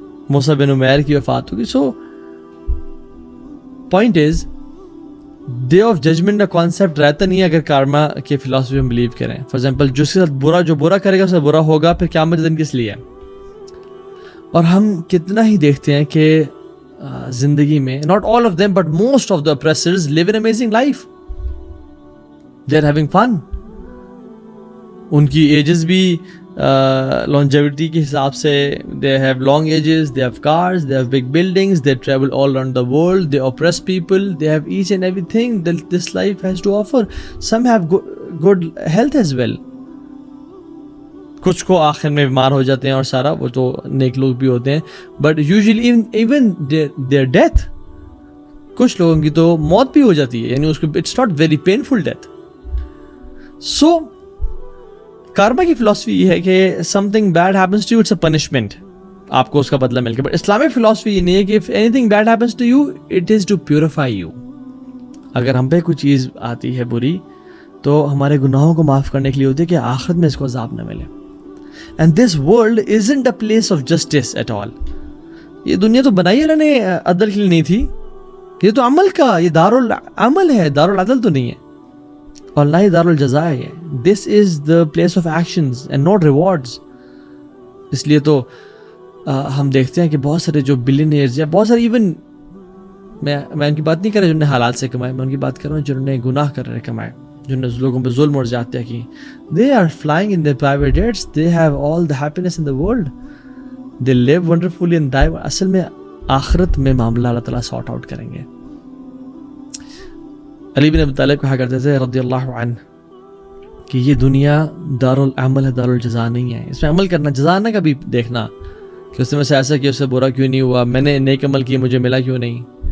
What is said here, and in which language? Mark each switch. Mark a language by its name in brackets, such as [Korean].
[Urdu] موسیٰ بن عمیر کی وفات ہو گئی. [English] so point is day of judgment [Urdu] کا کانسیپٹ رہتا نہیں ہے اگر کارما کے فلاسفی میں بلیو کریں. فار ایگزامپل جس کے ساتھ جو برا کرے گا اس سے برا ہوگا، پھر قیامت دن کس لیے ہے؟ اور ہم کتنا ہی دیکھتے ہیں کہ زندگی میں [English] not all of them but most of the oppressors live an amazing life. They are having fun. [Urdu] ان کی ایجز بھی [English] longevity کے حساب سے they have long ages, they have cars, they have big buildings, they travel all around the world, they oppress people, they have each and everything that this life has to offer. Some have good health as well. [Urdu] کچھ کو آخر میں بیمار ہو جاتے ہیں اور سارا، وہ تو نیک لوگ بھی ہوتے ہیں. [English] but usually even their death, [Urdu] کچھ لوگوں کی تو موت بھی ہو جاتی ہے، یعنی اس کو [English] It's not very painful death. [Urdu] سو کارما کی فلاسفی یہ ہے کہ [English] something bad happens to you it's a punishment, [Urdu] آپ کو اس کا بدلہ مل گیا. بٹ اسلامک فلاسفی یہ نہیں ہے کہ [English] If anything bad happens to you it is to purify you. [Urdu] اگر ہم پہ کوئی چیز آتی ہے بری تو ہمارے گناہوں کو معاف کرنے کے لیے ہوتی ہے کہ آخرت میں اس کو عذاب نہ ملے. [English] And this world isn't a place of justice at all. [Urdu] یہ دنیا تو بنائی اللہ نے عدل کے لیے نہیں تھی، یہ تو عمل کا، یہ دارالعمل ہے، دارالعدل تو نہیں ہے، اور نہ ہی دارالجزا ہے. [English] This is the place of actions and not rewards. [Urdu] اس لیے تو ہم دیکھتے ہیں کہ بہت سارے جو بلینئرز یا بہت سارے ایون میں ان کی بات نہیں کر رہا جنہوں نے حالات سے کمائے، میں ان کی بات کر رہا ہوں جنہوں نے گناہ کر رہے کمائے، جنہوں نے لوگوں پہ ظلم اور زیادتیاں کی. [English] They are flying in their private jets. They have all the happiness in the world. They live wonderfully and die. [Urdu] اصل میں آخرت میں معاملہ اللہ تعالیٰ سارٹ آؤٹ کریں گے. علی بن ابی طالب کہا کرتے تھے رضی اللہ عنہ کہ یہ دنیا دارالعمل ہے، دارالجزا نہیں ہے. اس میں عمل کرنا، جزا نہ کبھی دیکھنا کہ اس نے مجھ سے ایسا کیا، اس سے برا کیوں نہیں ہوا، میں نے نیک عمل کیا مجھے ملا کیوں نہیں.